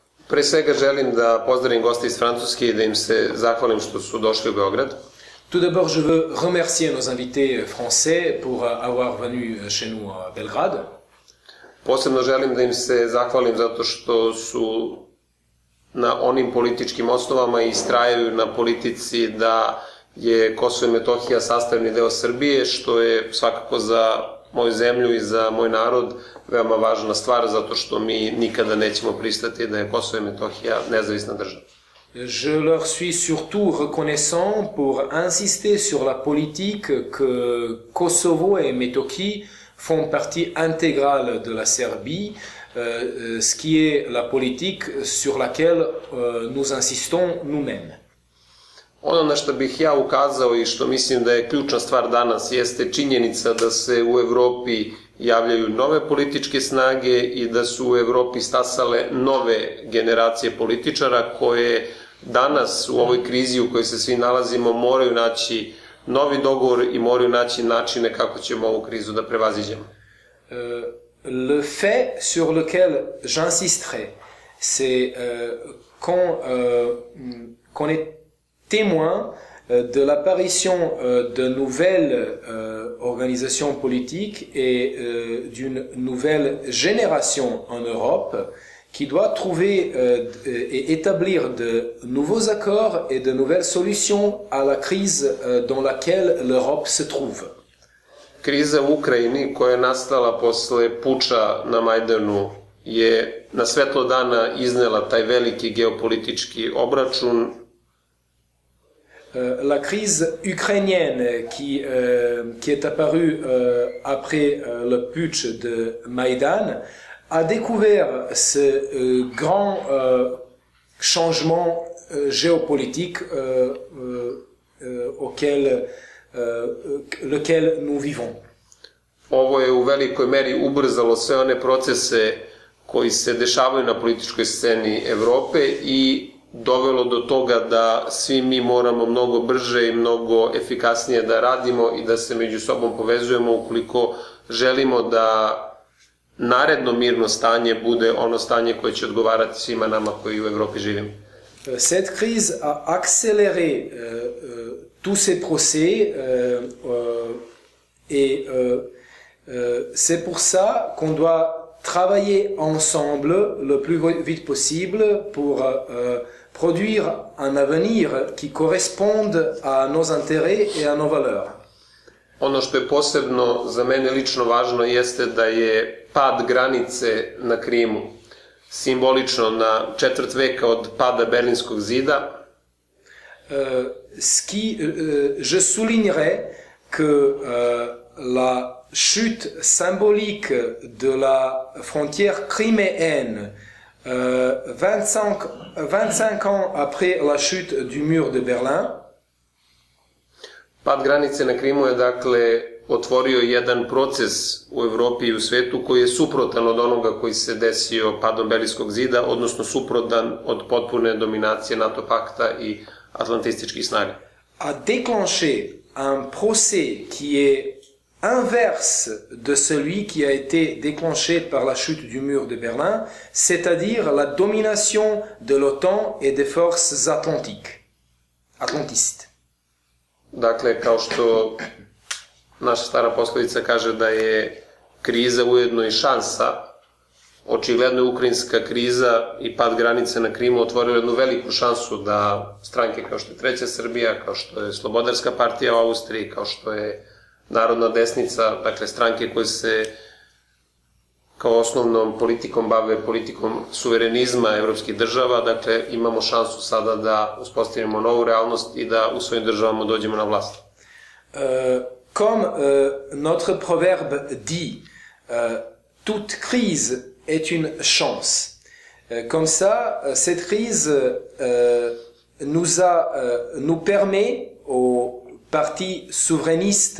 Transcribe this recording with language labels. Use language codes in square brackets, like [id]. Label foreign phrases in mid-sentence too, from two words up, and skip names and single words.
[sr] Pre svega želim da pozdravim goste iz Francuske i da im se zahvalim što su došli u Beograd. [fr] Tout d'abord, je veux remercier nos invités français pour avoir venu chez nous à Belgrade. [sr] Posebno želim da im se zahvalim zato što su na onim političkim osnovama i istrajaju na politici da je Kosovo i Metohija sastavni deo Srbije, što je svakako za moju zemlju i za moj narod veoma važna stvar, zato što mi nikada nećemo pristati da je Kosovo i Metohija nezavisna država. [fr] Je leur suis surtout reconnaissant pour insister sur la politique que Kosovo et Metohija font partie intégrale de la Serbie, ce qui est la politique sur laquelle nous insistons nous-mêmes. [sr] Ono na što bih ja ukazao i što mislim da je ključna stvar danas jeste činjenica da se u Evropi javljaju nove političke snage i da su u Evropi stasale nove generacije političara koje danas u ovoj krizi u kojoj se svi nalazimo moraju naći novi dogovor i moraju naći načine kako ćemo ovu krizu da prevaziđemo. [fr] Le fait sur lequel j'insisterai, c'est qu'on est témoin de l'apparition de nouvelles organisations politiques et d'une nouvelle génération en Europe qui doit trouver et établir de nouveaux accords et de nouvelles solutions à la crise dans laquelle l'Europe se trouve. [sr] Kriza u Ukrajini koja je nastala posle puča na Majdanu je na svetlo dana iznela taj veliki geopolitički obračun. [fr] La crise ukrainienne qui est apparue après le putsch de Maïdan a découvert ce grand changement géopolitique lequel nous vivons. [sr] Ovo je u velikoj meri ubrzalo sve one procese koji se dešavaju na političkoj sceni Evrope i dovelo do toga da svi mi moramo mnogo brže i mnogo efikasnije da radimo i da se među sobom povezujemo ukoliko želimo da naredno mirno stanje bude ono stanje koje će odgovarati svima nama koji u Evropi živimo. [fr] Cette crise a accéléré tous ces procès et c'est pour ça qu'on doit travailler ensemble le plus vite possible pour produire un avenir qui corresponde à nos intérêts et à nos valeurs. [sr] Ono što je posebno za mene lično važno jeste da je pad granice na Krimu simbolično na četvrt veka od pada Berlinskog zida. [fr] Je soulignerai que la chute symbolique de la frontière criméenne 25 ans après la chute du mur de Berlin. [sr] Pad granice na Krimu je dakle otvorio jedan proces u Evropi i u svetu koji je suprotan od onoga koji se desio padom Berlinskog zida, odnosno suprotan od potpune dominacije NATO pakta i atlantističkih snaga. [fr] A déclenché un procès qui est inverse de celui qui a été déclenché par la chute du mur de Berlin, c'est-à-dire la domination de l'OTAN et des forces atlantistes. [sr] Dakle, kao što naša stara poslovica kaže da je kriza ujedno i šansa, očigledno je ukrajinska kriza i pad granice na Krimu otvorila jednu veliku šansu da stranke kao što je Treća Srbija, kao što je Slobodarska partija u Austriji, kao što je Narodna desnica, dakle stranke koje se kao osnovnom politikom bave politikom suverenizma evropskih država, dakle imamo šansu sada da uspostavimo novu realnost i da u svojim državama dođemo na vlast. [fr] Comme notre proverbe dit, toute crise est une chance. Comme ça, cette crise nous permet aux partis souverainistes